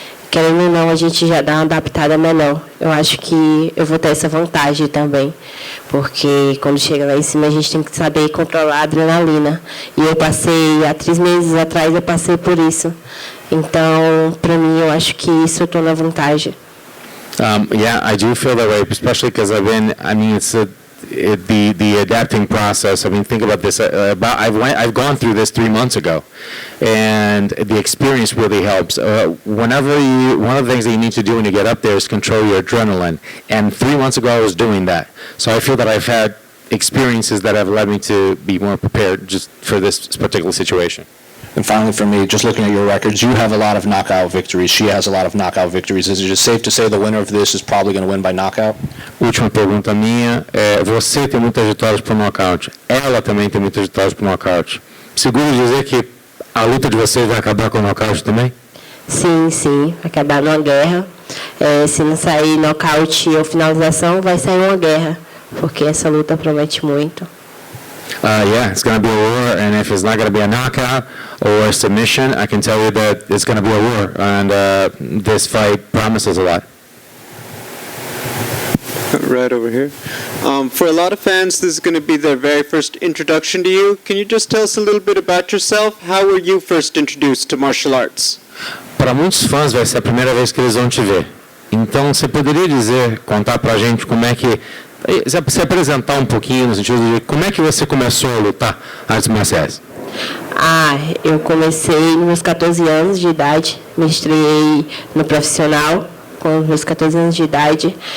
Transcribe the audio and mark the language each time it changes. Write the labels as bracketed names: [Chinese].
[Portuguese] Querendo ou não, a gente já dá uma adaptada menor. Eu acho que eu vou ter essa vantagem também, porque quando chega lá em cima a gente tem que saber controlar a adrenalina. E eu passei, há 3 meses atrás eu passei por isso. Então, para mim, eu acho que isso eu estou na vantagem. [English] Yeah, I do feel that way, especially because it's the adapting process. I mean, think about this. I've gone through this 3 months ago, and the experience really helps. One of the things that you need to do when you get up there is control your adrenaline. And 3 months ago, I was doing that. So I feel that I've had experiences that have led me to be more prepared just for this particular situation. And finally, for me, just looking at your records, you have a lot of knockout victories. She has a lot of knockout victories. Is it just safe to say the winner of this is probably going to win by knockout? [Portuguese] Última pergunta minha. Você tem muitas vitórias por nocaute. Ela também tem muitas vitórias por nocaute. Seguro dizer que a luta de vocês vai acabar com o nocaute também? Sim, vai acabar numa guerra. Se não sair nocaute ou finalização, vai sair uma guerra, porque essa luta promete muito. [English] Yeah, it's going to be a war, and if it's not going to be a knockout or a submission, I can tell you that it's going to be a war, and this fight promises a lot. Right over here. For a lot of fans, this is going to be their very first introduction to you. Can you just tell us a little bit about yourself? How were you first introduced to martial arts? [Portuguese] Para muitos fãs vai ser a primeira vez que eles vão te ver. Então, você poderia contar para a gente como é que se apresentar um pouquinho no sentido de como é que você começou a lutar artes marciais? Eu comecei nos meus 14 anos de idade, me estreiei no profissional com os meus 14 anos de idade.